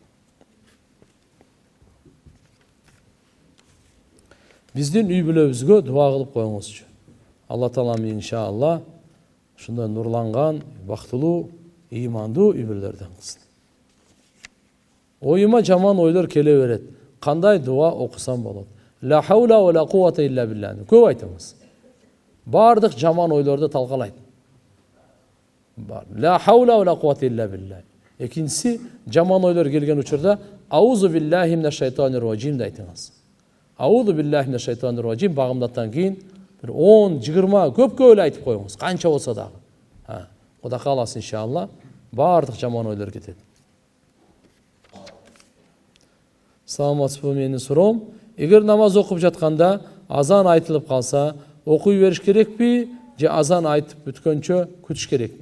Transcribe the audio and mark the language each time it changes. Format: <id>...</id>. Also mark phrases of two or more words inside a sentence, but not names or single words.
<ky>Биздин үй бүлөбүзгө дуа кылып коюңузчу. Алла Таалам иншалла ушундай нурланган, бактылуу, ыймандуу үй бүлөлөрдөн кылсын. Оюма жаман ойлор келе берет. Кандай дуа окусам болот?</ky> <ar>لا حول ولا قوة إلا بالله.</ar> <ky>Көп айтыңыз. Бардык жаман ойлорду талкалайт.</ky> <ar>لا حول ولا قوة إلا بالله.</ar> <ky>Экинчиси, жаман ойлор келген учурда</ky> <ar>أعوذ بالله من الشيطان الرجيم</ar> <ky>айтыңыз.</ky> <ar>أعوذ بالله من الشيطان الرجيم</ar> <ky>багымдаттан кийин бир 10-20 көп айтып коюңуз. Канча болсо дагы. Кудай кааласа иншалла бардык жаман ойлор кетет. Саламатсызбы, менин суроом, эгер намаз окуп жатканда азан айтылып калса, окуй бериш керекпи же азан айтып бүткөнчө күтүш керекпи?</ky>